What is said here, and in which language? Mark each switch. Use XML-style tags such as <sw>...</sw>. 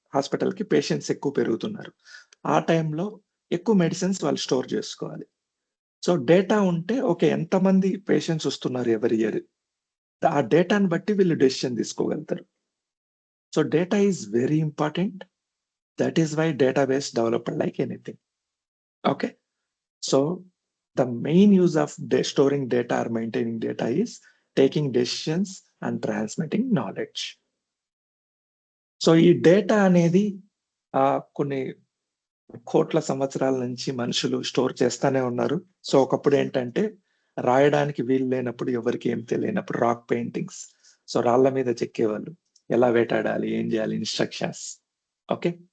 <te>హాస్పిటల్‌కి పేషెంట్స్ ఎక్కువ పెరుగుతున్నారు. ఆ టైమ్‌లో ఎక్కువ మెడిసిన్స్ వాళ్ళు స్టోర్ జేసుకోవాలి. సో, డేటా ఉంటే ఓకే. ఎంతమంది పేషెంట్స్ వస్తున్నారు ఎవరీ ఇయర్. ఆ డేటాని బట్టి వీళ్ళు decision తీసుకోగలుగుతారు. So,</te> <en>Data is very important. That is why database developed like anything. Okay. So, the main use of storing data or maintaining data is taking decisions and transmitting knowledge.</en> <te>So, ఈ data అనేది కొన్ని కోట్ల సంవత్సరాల నుంచి మనుషులు store చేస్తానే ఉన్నారు. So, ఒకప్పుడేంటంటే రాయడానికి వీలు లేనప్పుడు, ఎవరికీ ఏం తెలియనప్పుడు రాక్ పెయింటింగ్స్. సో, రాళ్ళ మీద చెక్కేవాళ్ళు. ఎలా వేటాడాలి? ఏం జేయాలి? ఇన్‌స్ట్రక్షన్స్. ఓకే.</te>